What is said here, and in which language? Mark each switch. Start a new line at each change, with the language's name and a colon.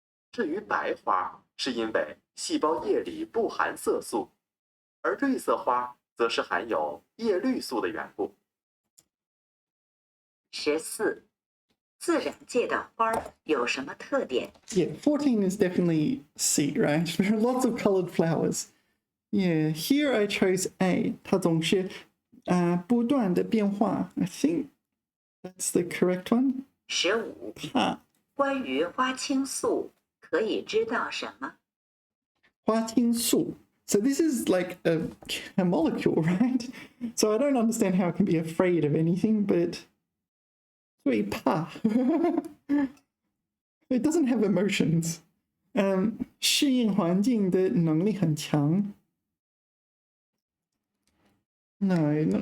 Chinese: 至于白花，是因为细胞液里不含色素，而绿色花则是含有叶绿素的缘故。 14，自然界的花有什么特点？
English: Yeah, 14 is definitely C, right? There are lots of colored flowers. Yeah, here I chose A.
Chinese: 它总是不断的变化
English: I think that's the correct one.
Chinese: 15，关于花青素可以知道什么？
English: 花青素 So this is like a molecule, right? So I don't understand how it can be afraid of anything, but
Chinese: 最怕
English: It doesn't have emotions.
Chinese: 适应环境的能力很强 No.